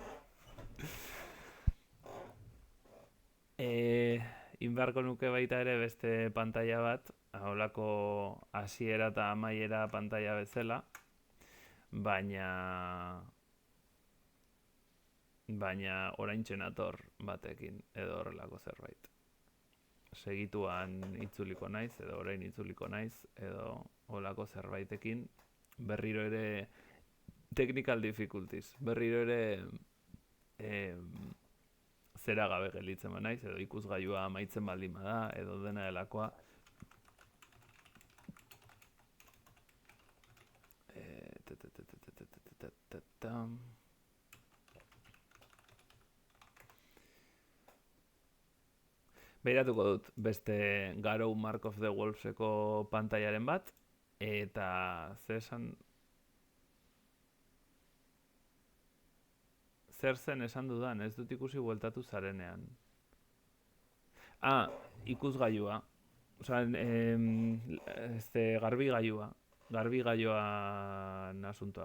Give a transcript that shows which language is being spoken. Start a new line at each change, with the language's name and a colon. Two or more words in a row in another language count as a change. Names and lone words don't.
Basque: Inbarko nuke baita ere beste pantalla bat, holako hasiera eta amaiera pantalla bezala, baina oraintxe nator batekin edo horrelako zerbait. Segituan itzuliko naiz, edo orain itzuliko naiz, edo holako zerbaitekin, berriro ere
English: technical difficulties,
Basque: berriro ere zera gabe gelitzen naiz, edo ikusgailua amaitzen baldin bada, edo dena delakoa. Behiratuko dut beste Garou Mark of the Wolveseko pantailaren bat, eta zer zen esan dudan, ez dut ikusi bueltatu zarenean. Ikusgailua. Garbigailuan asuntoa.